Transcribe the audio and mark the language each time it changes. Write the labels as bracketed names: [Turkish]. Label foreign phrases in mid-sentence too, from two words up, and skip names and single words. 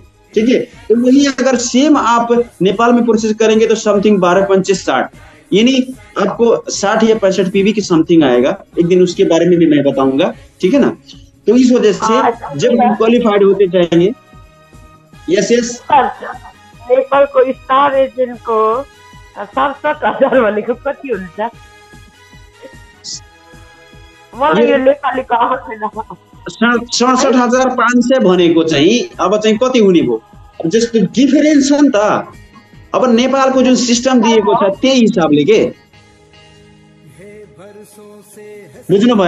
[Hindi] ठीक है, तो वही अगर सेम आप नेपाल में परचेज करेंगे, तो समथिंग 12-5-60, यानी आपको 60 या 65 पीबी की समथिंग आएगा। एक दिन उसके बारे में भी मैं बताऊंगा। ठीक है ना? तो इस वजह से जब हम क्वालिफाइड होते जाएंगे। [English] yes yes, [Nepali] नेपाल को [English] star agent [Nepali] को 67,000 भनेको कति हुन्छ? मलाई यो नेपाली कहाँ छैन। 67,500 भनेको चाहिँ अब चाहिँ कति हुने भयो? जस्तो डिफरेन्स छ नि त। अब नेपालको जुन सिस्टम दिएको छ त्यही हिसाबले के बुझ्नु भएन?